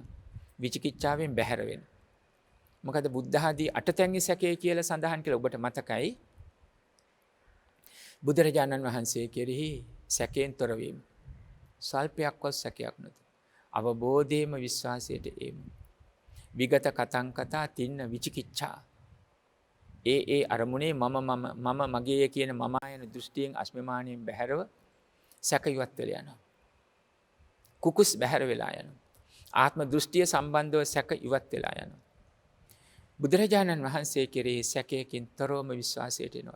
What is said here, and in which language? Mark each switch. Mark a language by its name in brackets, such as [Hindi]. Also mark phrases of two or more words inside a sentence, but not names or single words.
[Sinhala] විචිකිච්ඡාවෙන් බැහැර වෙන. මොකද බුද්ධ ආදී අටතැන්ගේ සැකය කියලා සඳහන් කියලා ඔබට මතකයි. බුදුරජාණන් වහන්සේ කෙරෙහි සැකයෙන් තොර වීම. සල්පයක්වත් සැකයක් නැත. අවබෝධයේම විශ්වාසයට එීම. [Pali] විගත කතං කතා තින්න විචිකිච්ඡා. [Sinhala] ඒ අරමුණේ මම මගේ කියන මම ආයන දෘෂ්ටියෙන් අස්මිමානියෙන් බැහැරව සැක ඉවත් වෙලා යනවා. කුකුස් බැහැර වෙලා යනවා. ආත්ම දෘෂ්ටිය සම්බන්ධව සැක ඉවත් වෙලා යනවා. බුදුරජාණන් වහන්සේ කෙරෙහි සැකයකින් තොරවම විශ්වාසයට එනවා.